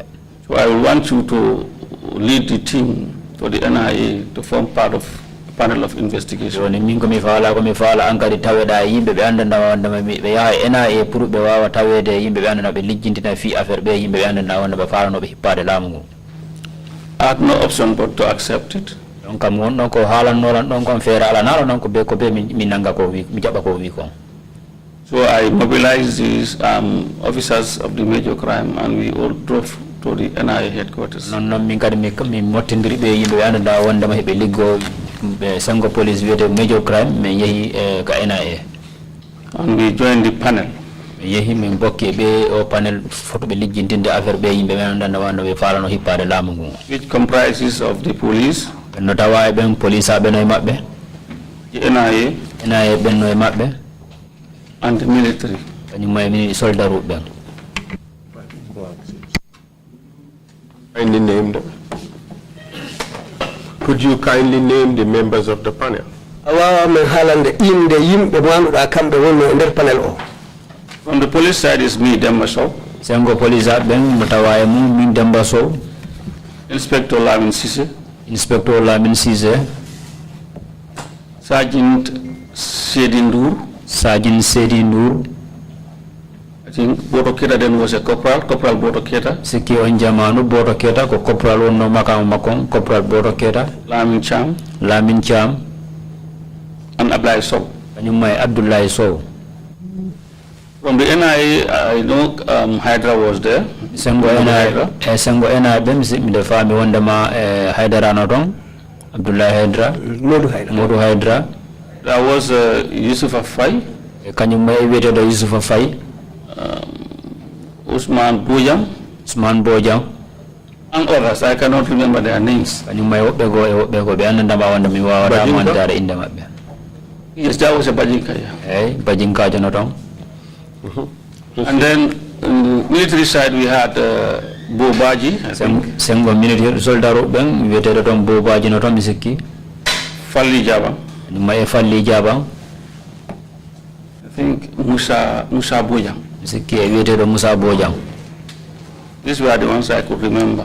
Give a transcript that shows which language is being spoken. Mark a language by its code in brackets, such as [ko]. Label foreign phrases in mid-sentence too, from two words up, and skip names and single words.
[en] So I will want you to lead the team for the NIA to form part of the panel of investigation. [ff] joni min ko mi faala ankadi taweda yimbe be andanda wanda be yaha NIA pour be wawa tawede yimbe be andanda be lijjintina fi affaire be yimbe be andanda wanda be faala no be hippade laamu ngu. [en] I had no option but to accept it. [ff] Donc kam won ko haalannoran ɗon kon feere ala naalo non ko be mi nanga ko wi mi jaɓa ko wi kon. [en] So I mobilized these officers of the major crime and we all drove to the NIA headquarters. [ff] Non min kadi mi mottindiri ɓe yimɓe ɓe andanda wondema heɓe liggo ɓe sengo police wiyete [en] major crime [ff] min yeehi ka NIA. [en] And we joined the panel. [ff] mi yeehi min bokki ɓe o panel foto ɓe lijjintinde affaire ɓe yimɓe ɓe andanda wanda ɓe falano hippade laamu ngu. [en] Which comprises of the police. [ff] No tawa e ɓen police a ɓeno e maɓɓe. [en] The NIA. [ff] NIA ɓenno e maɓɓe. [en] And the military. [ff] Kañum e soldat uɓe ɓen. [en] Kindly name them. Could you kindly name the members of the panel? [ff] Awa men haalande inde yimɓe manuɗa kamɓe wonno e nder panel o. [en] From the police side is me, Demba Sow. [ff] Sengo police a ɓen no tawa e mum min Demba Sow. [en] Inspector Lamin Cissé. [ff] Inspector Lamin Cissé. [en] Sergeant Sedi Ndour. [ff] Sergeant Sedi Ndour. [en] I think Boto Keta then was a corporal Boto Keta. [ff] Sikki on jamanu Boto Keta ko corporal wonno makam makon corporal Boto Keta. [en] Lamin Cham. [ff] Lamin Cham. [en] And Abdoulaye Sow. [ff] Kañum may Abdoulaye Sow. [en] From the NIA, I know Hydra was there. [ff] Sengo NIA ɓe mi defa mi wondema Haydara no ton Abdoulaye Haydra. Modou Haydra. [en] There was Youssoufa Faye. [ff] Kañum may wiyeteɗo Youssoufa Faye. Ousmane Bojang. [en] And others, I cannot remember their names. [ff] Kañum may woɓɓe go ɓe andandama wonde mi wawata mandare inde maɓɓe. [en] Yes, that was a Bajinkaya. [ff] Eyyi Bajinkajo no ton. [en] And then on the military side we had Bobaji. [ff] Sengo [fr] militaire soldat [ff] ɓen wiyeteɗo ton Bobaji no ton mi sikki. [en] Falli Jaba. [ff] Kañum may Falli Jaba. [en] I think Musa Bojang. [ff] Mi sikki e wiyeteɗo Moussa Bojang. [en] These were the ones I could remember.